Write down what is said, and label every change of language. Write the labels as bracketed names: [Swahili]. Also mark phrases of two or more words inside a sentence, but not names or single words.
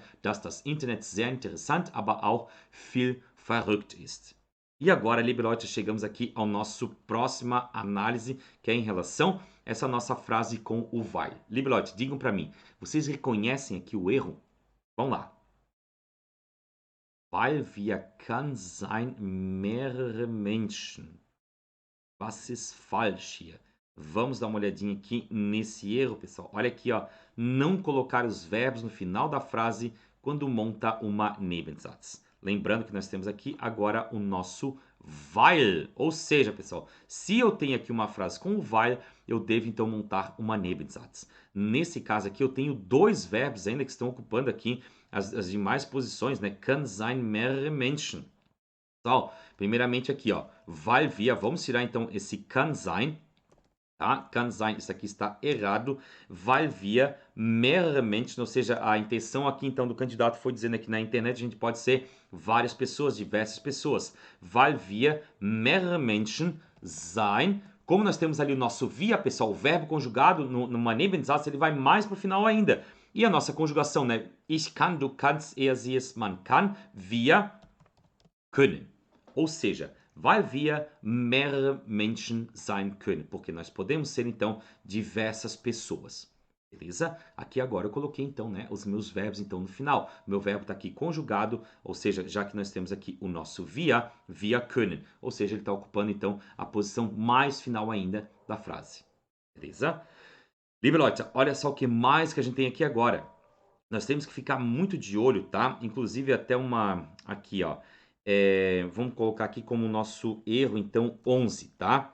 [German] Dass das Internet sehr interessant, aber auch viel verrückt ist. [Portuguese] E agora, [German] liebe Leute, [Portuguese] chegamos aqui ao nosso próxima análise, que é em relação a essa nossa frase com o weil. [German] Liebe Leute, [Portuguese] digam para mim, vocês reconhecem aqui o erro? Vamos lá. [German] Weil wir kann sein mehrere Menschen. Was ist falsch hier? [Portuguese] Vamos dar uma olhadinha aqui nesse erro, pessoal. Olha aqui, ó. Não colocar os verbos no final da frase quando monta uma Nebensatz. Lembrando que nós temos aqui agora o nosso weil. Ou seja, pessoal, se eu tenho aqui uma frase com o weil, eu devo então montar uma Nebensatz. Nesse caso aqui, eu tenho dois verbos ainda que estão ocupando aqui as demais posições, né? [German] Kann sein mehrere Menschen. [Portuguese] Então, primeiramente aqui, ó, [German] weil wir, [Portuguese] vamos tirar então esse [German] kann sein, [Portuguese] tá? [German] Kann sein, [Portuguese] isso aqui está errado, [German] weil wir mehrere Menschen, [Portuguese] ou seja, a intenção aqui então do candidato foi dizendo que na internet a gente pode ser várias pessoas, diversas pessoas. [German] Weil wir mehrere Menschen sein. [Portuguese] Como nós temos ali o nosso wir, pessoal, o verbo conjugado numa Nebensatz, ele vai mais para o final ainda. E a nossa conjugação, né? [German] Ich kann, du kannst, er, sie, es, man kann, wir können. [Portuguese] Ou seja, [German] weil wir mehrere Menschen sein können. [Portuguese] Porque nós podemos ser, então, diversas pessoas. Beleza? Aqui agora eu coloquei, então, né, os meus verbos, então, no final. Meu verbo está aqui conjugado, ou seja, já que nós temos aqui o nosso [German] wir können. [Portuguese] Ou seja, ele está ocupando, então, a posição mais final ainda da frase. Beleza? [German] Liebe Leute, [Portuguese] olha só o que mais que a gente tem aqui agora. Nós temos que ficar muito de olho, tá? Inclusive até uma... Aqui, ó. Vamos colocar aqui como nosso erro, então, 11, tá?